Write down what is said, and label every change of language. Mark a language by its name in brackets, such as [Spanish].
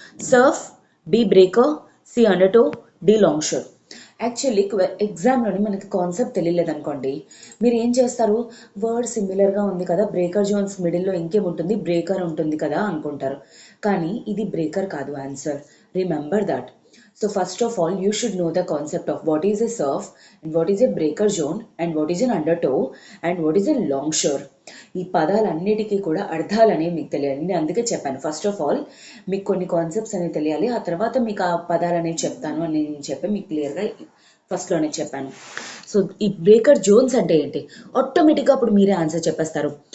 [English] Surf, B breaker, C undertow, D longshore. [Telugu] Actually ఎగ్జామ్లోని మనకి concept తెలియలేదు అనుకోండి, మీరు ఏం చేస్తారు, వర్డ్ సిమిలర్గా ఉంది కదా, బ్రేకర్ జోన్స్ మిడిల్లో ఇంకేముంటుంది, బ్రేకర్ ఉంటుంది కదా అనుకుంటారు. కానీ ఇది బ్రేకర్ కాదు answer. [English] Remember that. So first of all, you should know the concept of what is a surf and what is a breaker zone and what is an undertow and what is a longshore. [Telugu] ఈ పదాలన్నిటికీ కూడా అర్థాలు అనేవి మీకు తెలియాలి. నేను అందుకే చెప్పాను [English] first of all [Telugu] మీకు కొన్ని కాన్సెప్ట్స్ అనేవి తెలియాలి, ఆ తర్వాత మీకు ఆ పదాలు అనేవి చెప్తాను అని నేను చెప్పి మీకు క్లియర్గా ఫస్ట్లోనే చెప్పాను. సో ఈ బ్రేకర్ జోన్స్ అంటే ఏంటి ఆటోమేటిక్గా అప్పుడు మీరే ఆన్సర్ చెప్పేస్తారు.